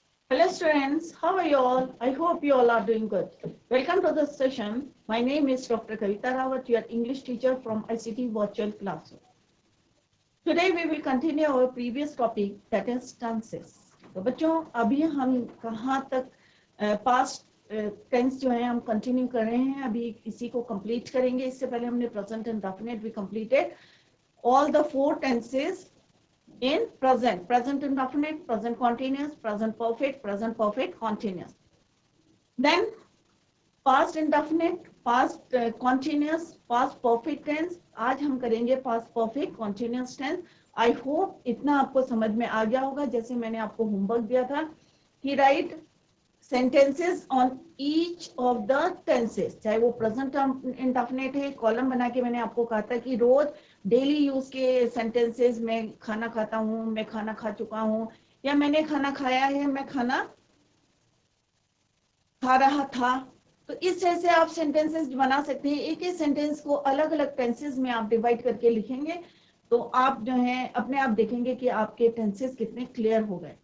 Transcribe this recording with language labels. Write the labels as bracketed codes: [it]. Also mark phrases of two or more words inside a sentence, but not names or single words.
[en] Hello students, how are you all? I hope you all are doing good. Welcome to this session. My name is Dr. Kavita Rawat, your English teacher from ICT Virtual Classroom. Today we will continue our previous topic, that is tenses. [hi] तो बच्चों अभी हम कहाँ तक [en] past tense [hi] जो है हम कंटिन्यू कर रहे हैं, अभी इसी को कंप्लीट करेंगे. इससे पहले हमने [en] present and definite [hi] भी [en] completed all the 4 tenses in present indefinite, present continuous, present perfect continuous. Then past indefinite, past continuous, past perfect tense. [hi] आज हम करेंगे [en] past perfect continuous tense. I hope [hi] इतना आपको समझ में आ गया होगा. जैसे मैंने आपको होमवर्क दिया था कि [en] write sentences on each of the tenses, [hi] चाहे वो [en] present indefinite [hi] है. कॉलम बना के मैंने आपको कहा था कि रोज [en] daily use [hi] के सेंटेंसेस, मैं खाना खाता हूँ, मैं खाना खा चुका हूँ, या मैंने खाना खाया है, मैं खाना खा रहा था. तो इस तरह से आप सेंटेंसेस बना सकते हैं. एक एक सेंटेंस को अलग अलग टेंसेस में आप डिवाइड करके लिखेंगे तो आप जो है अपने आप देखेंगे कि आपके टेंसेस कितने क्लियर हो गए.